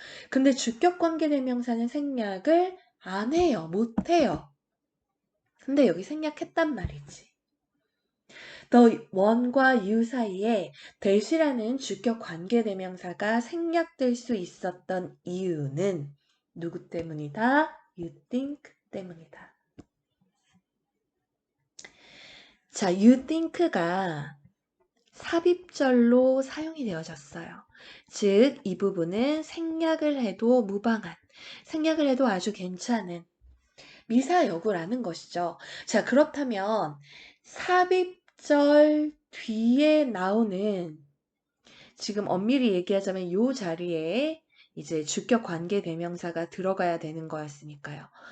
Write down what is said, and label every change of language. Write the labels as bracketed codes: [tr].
[ko] 근데 주격 관계 대명사는 생략을 안 해요. 못 해요. 근데 여기 생략했단 말이지. the one과 you 사이에 that이라는 주격 관계 대명사가 생략될 수 있었던 이유는 누구 때문이다? [en] You think 때문이다. [ko] 자, you think가 삽입절로 사용이 되어졌어요. 즉, 이 부분은 생략을 해도 무방한, 생략을 해도 아주 괜찮은 미사여구라는 것이죠. 자, 그렇다면 삽입절 뒤에 나오는 지금 엄밀히 얘기하자면 이 자리에 이제 주격 관계 대명사가 들어가야 되는 거였으니까요.